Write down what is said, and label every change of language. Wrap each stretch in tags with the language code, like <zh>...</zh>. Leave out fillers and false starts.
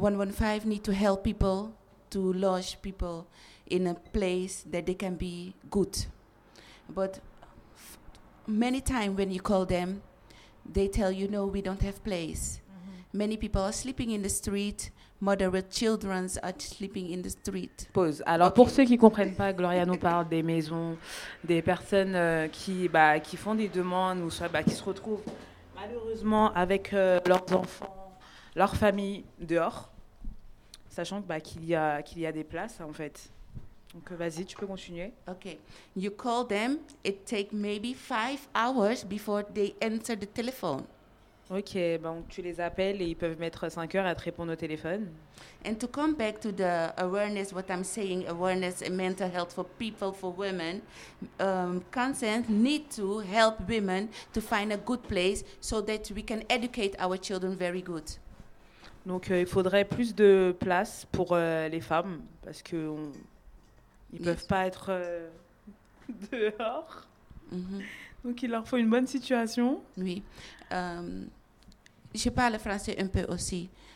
<en>115 need to help people to lodge people in a place that they can be good. But many times when you call them, they tell you, no, we don't have place. Mm-hmm. Many people are sleeping in the street. Mother with children are sleeping in the street. Pause.</en> <fr>Alors, okay. Pour ceux qui ne comprennent pas, Gloria nous parle des maisons, des personnes qui font des demandes ou soit, qui se retrouvent malheureusement avec leurs enfants. Leur famille dehors, sachant qu'il y a des places en fait. Donc vas-y, tu peux continuer.</fr> <en>Okay, you call them. It takes maybe 5 hours before they answer the telephone.</en> <fr>Okay, bon, tu les appelles et ils peuvent mettre 5 heures à te répondre au téléphone.</fr> <en>And to come back to the awareness, what I'm saying, awareness and mental health for people, for women, consent need to help women to find a good place so that we can educate our children very good.</en> <fr>Donc, il faudrait plus de place pour les femmes, parce qu'ils ne peuvent pas être dehors. Mm-hmm. Donc, il leur faut une bonne situation. Oui. Je parle français un peu aussi.</fr>